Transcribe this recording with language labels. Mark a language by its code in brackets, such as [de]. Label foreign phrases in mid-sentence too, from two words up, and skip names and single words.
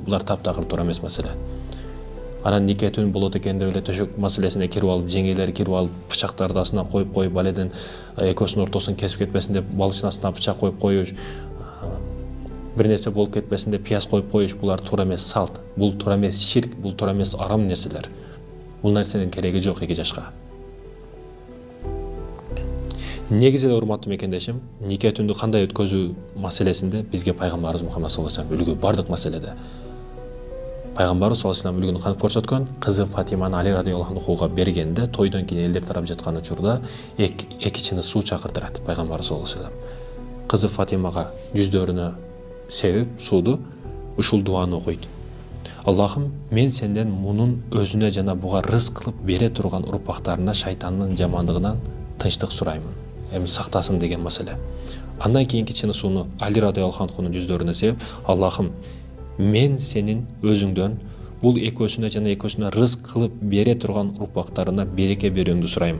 [ky] Булар таптакыр туура эмес маселе. Анан нике түн болот экен деп эле төшөк маселесине кирип алып, жеңелери кирип алып, бычактарды астына коюп, баледен экөөсүнүн ортосун кесип кетпесин деп балычын астына бычак коюп коюш, бир нерсе болуп кетпесин деп пияз коюп коюш, булар туура эмес салт, бул туура эмес ширк, бул туура эмес арам нерселер. Бул нерсенин кереги жок 2 жашка. Негизи эле урматтуу мекендешим, нике түндү кандай өткөзүү маселесинде бизге пайгамбарыбыз Мухаммад [ar] صلى الله عليه وسلم [ky] үлгү, бардык маселеде. Пайгамбарыбыз [ar] صلى الله عليه وسلم [ky] үлгүнү кантип көрсөткөн? Кызы Фатиманы Али радиаллаху анхуга бергенде, тойдон кийин элдер тарап жаткан учурда эки чыны суу чакыртырат пайгамбарыбыз [ar] صلى الله عليه وسلم. [ky] Кызы Фатимага жүздөрүнө себип сууду ушул дуаны окуйт. Аллахым, мен сенден мунун өзүнө жана буга рызык кылып бере турган урпактарына шайтандын жамандыгынан тынчтык сураймын. Эми сактасын деген маселе. Андан кийинки чыны сууну Али радиаллаху анхунун жүздөрүнө себип, Аллахым, мен сенин өзүңдөн бул экөөсүнө жана экөөсүнө рызык кылып бере турган урпактарына береке берүүңдү сураймын.